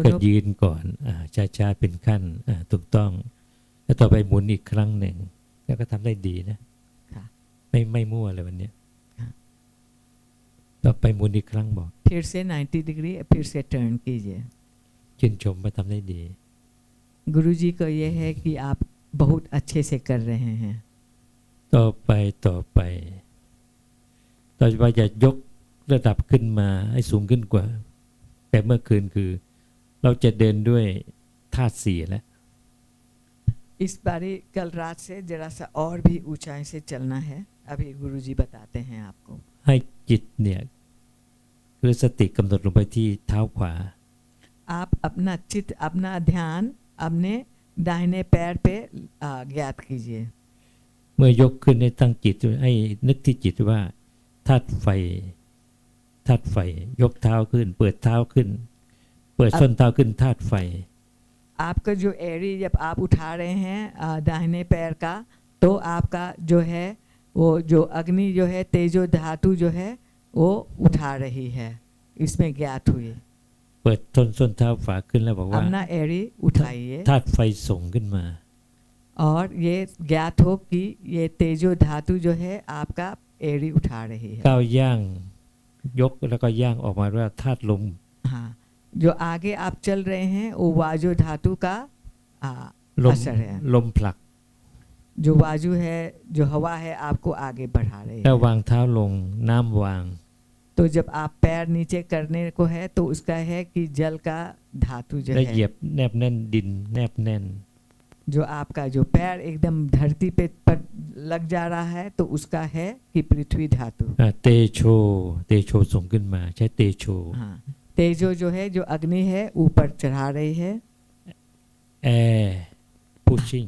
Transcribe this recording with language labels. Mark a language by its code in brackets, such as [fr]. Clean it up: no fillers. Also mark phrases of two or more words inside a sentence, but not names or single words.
[hi] दोनों [th] ยืนก่อนช้าๆเป็นขั้นถูกต้องแล้วต่อไปหมุนอีกครั้งหนึ่งแล้วก็ทำได้ดีนะ ค่ะ ไม่มั่วเลยวันเนี้ย ค่ะ ต่อไปหมุนอีกครั้งบอก [hi] फिर से 90 डिग्री फिर से टर्न कीजिए। [th] ชื่นชมว่าทำได้ดี [hi] गुरुजी को ये है कि आप बहुत अच्छे से कर रहे हैं। [th] ต่อไปต่อไปจะยกระดับขึ้นมาให้สูงขึ้นกว่าแต่เมื่อคืนคือเราจะเดินด้วยธาตุสี่แล้ว [hi] इस बारी कल रात से जरा सा और भी ऊंचाई से चलना है। अभी गुरुजी बताते हैं आपको। [th] ให้จิตเนี่ยหรือสติกำหนดลงไปที่เท้าขวา [hi] आप अपना चित्त अपना ध्यान अपने दाहिने पैर पे ज्ञात कीजिए। [th] เมื่อยกขึ้นให้ตั้งจิตให้นึกที่จิตว่าธาตุไฟยกเท้าขึ้นเปิดเท้าขึ้นเปิดส้นเท้าขึ้นธาตุไฟ [hi] आपका जो एड़ी जब आप उठा रहे हैं दाहिने पैर का तो आपका जो है वो जो अग्नि जो है तेजो धातु जो है वो उठा रही है इसमें ज्ञात हुई। [th] เปิดส้นเท้าขวาขึ้นแล้วบอกว่า [hi] अपना एड़ी उठाइए [th] ธาตุไฟส่งขึ้นมา [hi] और ये ज्ञात हो कि ये तेजो धातु जो है आपका एड़ी उठा रही है। [th] ก้าวย่างยกแล้วก็ย่างออกมาว่าธาตุลม [hi] हाँ जो आगे आप चल रहे हैं वो वाजु धातु का [th] ลม [hi] असर है। [th] ลมผลัก [hi] जो वाजु है जो हवा है आपको आगे बढ़ा रही [th] ถ้า [hi] है। [th] วางเท้าลงน้ำวาง [hi] तो जब आप पैर नीचे करने को है तो उसका है कि जल का धातु जो [th] และเหยีย [hi] है [th] บแนบแน่นดินแนบแน่น [hi] जो आपका जो पैर एकदम धरती पे पर लग जा रहा है तो उसका है कि पृथ्वी धातु। [th] เตโชส่งขึ้นมาใช้เตโช [hi] हाँ तेजो जो है जो अग्नि है ऊपर चढ़ा रही है। [en] แอร์ pushing